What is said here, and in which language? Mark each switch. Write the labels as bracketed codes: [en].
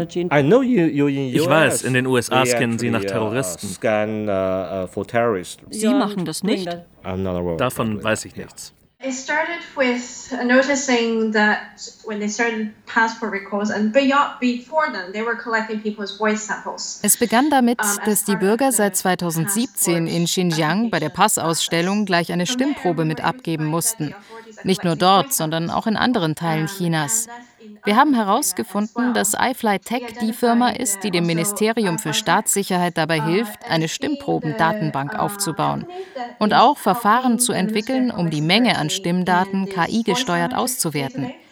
[de] Ich weiß, in den USA scannen sie nach Terroristen. Sie machen das nicht? Davon weiß ich nichts. [en] It started with noticing that when they started passport recalls and beyond before them, they were collecting people's voice samples. [de] Es begann damit, dass die Bürger seit 2017 in Xinjiang bei der Passausstellung gleich eine Stimmprobe mit abgeben mussten. Nicht nur dort, sondern auch in anderen Teilen Chinas. Wir haben herausgefunden, dass iFlyTech die Firma ist, die dem Ministerium für Staatssicherheit dabei hilft, eine Stimmproben-Datenbank aufzubauen und auch Verfahren zu entwickeln, um die Menge an Stimmdaten KI-gesteuert auszuwerten.